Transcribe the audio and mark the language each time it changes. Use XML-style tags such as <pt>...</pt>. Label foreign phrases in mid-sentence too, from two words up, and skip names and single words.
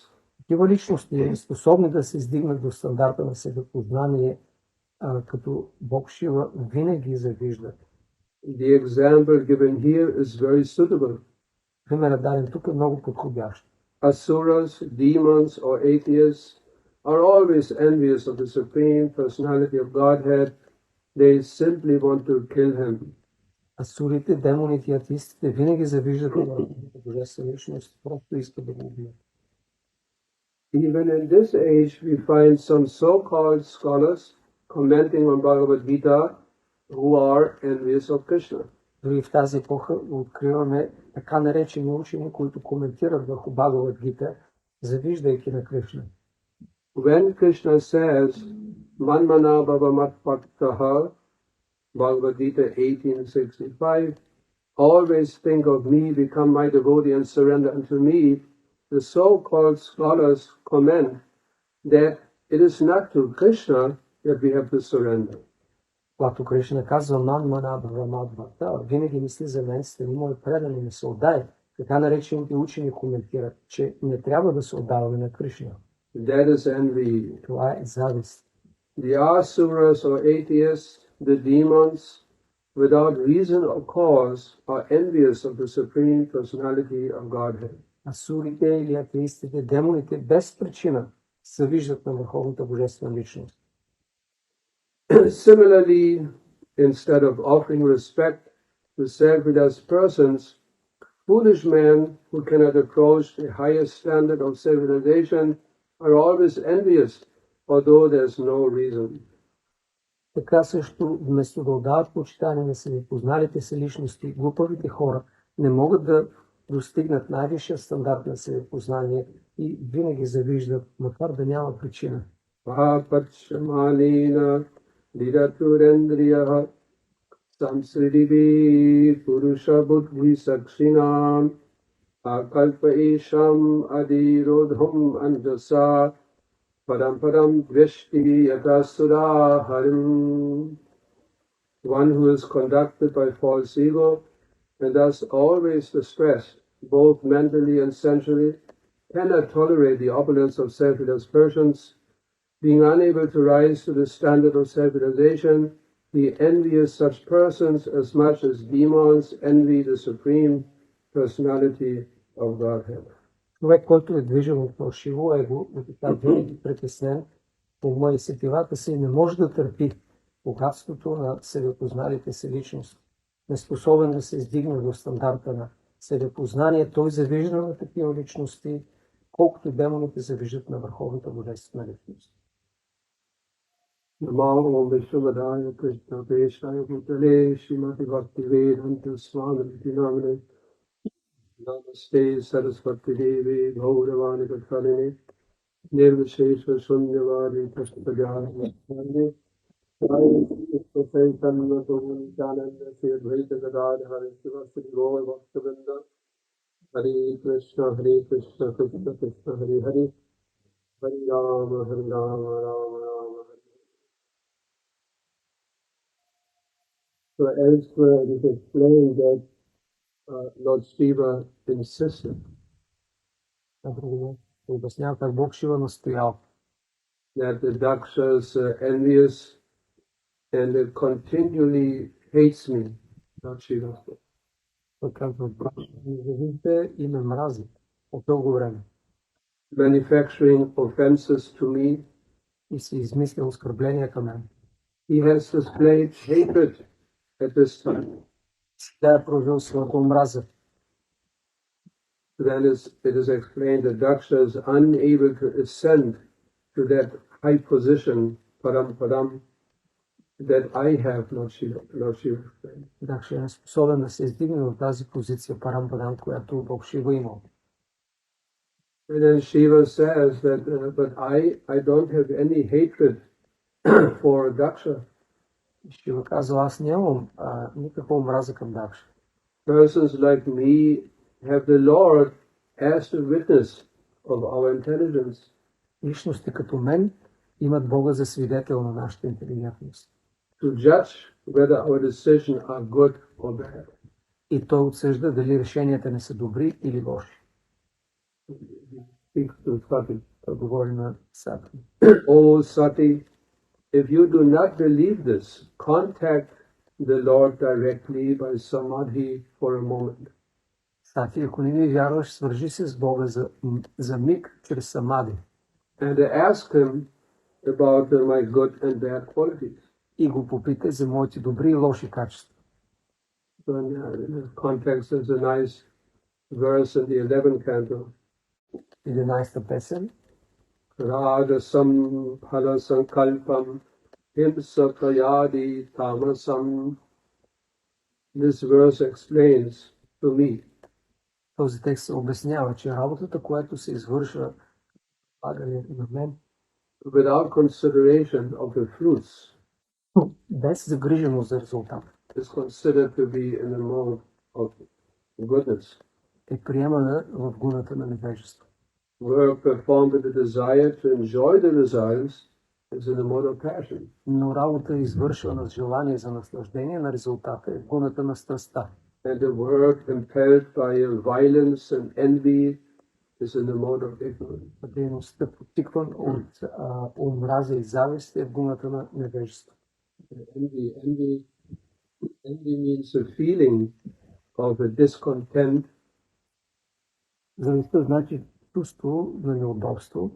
<bg>Такива личности, способни да се издигнат до стандарта на себепознание, като Бог Шива, винаги завиждат.</bg> <en>The example given here is very suitable.</en> <bg>Примерът даден тук е много подходящ.</bg> <en>Asuras, demons, or atheists are always envious of the Supreme Personality of Godhead. They simply want to kill him.</en> <bg>Асурите, демоните и атеистите винаги завиждат на Върховната божествена личност, просто искат да го убият.</bg> <en>Even in this age, we find some so-called scholars commenting on Bhagavad Gita who are envious of Krishna.</en> <bg>Дори в тази епоха откриваме така наречени учени, които коментират върху Бхагавад Гита, завиждайки на Кришна.</bg> <en>When Krishna says,</en> <sa>मन्मना भव मद्भक्तः,</sa> <en>Bhagavad Gita 1865, always think of me, become my devotee and surrender unto me, the so-called scholars comment that it is not to Krishna that we have to surrender.</en> <bg>Когато Кришна казва</bg> <sa>मन् मना भव भक्त,</sa> <bg>винаги мисли за мен, стани мой предан и ми се отдай. Така наречените учени коментират, че не трябва да се отдаваме на Кришна.</bg> <en>That is envy.</en> <bg>Това е завист.</bg> <en>The asuras or atheists, the demons, without reason or cause, are envious of the Supreme Personality of Godhead.</en> <bg>Асурите или атеистите, демоните без причина завиждат на Върховната божествена личност.</bg> <en>Similarly, instead of offering respect to self-realized persons, foolish men who cannot approach the highest standard of self-realization are always envious, although there's no reason.</en> <bg>Така също, вместо да отдават почитание на себепозналите се личности, глупавите хора не могат да достигнат най-висшия стандарт на себепознание и винаги завиждат, макар да няма причина.</bg> <sa>Mahapachyamanena Diraturendriya Samsridivi Purusha Buddhi Sakshinam Akalpa Isham Adirodham Anjasa Param Drishti Yatasura Harim.</sa> <en>One who is conducted by false ego and thus always distressed, both mentally and sensually, cannot tolerate the opulence of self-realized persons. Being unable to rise to the standard of self-realization, he envies such persons as much as demons envy the Supreme Personality of Godhead.</en> <bg>Човек, който е движен от фалшиво его, е така винаги притеснен по ума и сетивата си и не може да търпи богатството на себепозналите си личности. Неспособен да се издигне до стандарта на себепознание, той завижда на такива личности, колкото демоните завиждат на Върховната божествена личност.</bg> <sa>Namo Vishwavadaya Krishna Deshaya Bhutale Srimati Bhaktivedanta Swami Namane Namaste Saraswati Devi Gauravani Gatsalini Nirvishesha Shunyavadi Pushpajani Chaitanya Nityananda Sri Advaita Gadadhara Srivastava Gaur Bhaktivinoda Hare Krishna Krishna Krishna Hare Hare Hare Rama Rama Rama Hare.</sa> <en>So elsewhere it is explained that Lord Shiva insisted</en> <bg>обяснява как Бог Шива настоял,</bg> <en>that the Dakshas are envious and it continually hates me, Lord Shiva.</en> <bg>той казва, завижда и ме мрази от дълго време.</bg> <en>Manufacturing offenses to me.</en> <bg>И си измисля оскърбления към мен.</bg> <en>He has displayed hatred at this time.</en> <bg>Тя е проявил своята омраза.</bg> <en>Then it is explained that Daksha is unable to ascend to that high position, param, that I have, not Shiva.</en> <bg>Дакша е способен да се издигне в тази позиция, парам, която Бог Шива имал.</bg> <en>And then Shiva says that, but I don't have any hatred for Daksha.</en> <bg>Шива казва, аз нямам никаква омраза към Дакша.</bg> <en>Persons like me have the Lord as the witness of our intelligence.</en> <bg>Личности като мен имат Бога за свидетел на нашата интелигентност.</bg> <en>To judge whether our decisions are good or bad.</en> <bg>И той отсъжда дали решенията не са добри или лоши. Той говори на Сати.</bg> <en>Oh Sati, if you do not believe this, contact the Lord directly by samadhi for a moment.</en> <bg>Сати, ако не ми вярваш, свържи се с Бога за миг чрез самади.</bg> <en>And ask him about my good and bad qualities.</en> <bg>И го попитай за моите добри и лоши качества.</bg> <en>So in this context, there's a nice verse in the 11th canto.</en> <bg>11-та песен.</bg> <sa>Rajasam phala sankalpam himsa prayadi tamasam.</sa> <en>This verse explains to me.</en> <bg>Този текст обяснява, че работата, която се извършва на мен,</bg> <en>without consideration of the fruits,</en> <bg>без загриженост за резултат,</bg> <en>is considered to be in the mode of goodness.</en> <bg>е приемана в гуната на невежество.</bg> <en>Work performed with the desire to enjoy the results is in the mode of passion.</en> <bg>Но работа е извършвана с желание за наслаждение на резултата е в гуната на страстта.</bg> <en>And the work impelled by violence and envy is in the mode of ignorance.</en> <bg>Дейността, потикван от омраза и завист, е в гуната на невежество.</bg> <en>Envy means a feeling of a discontent.</en> <bg>Завистта значи чувство на неудобство,</bg>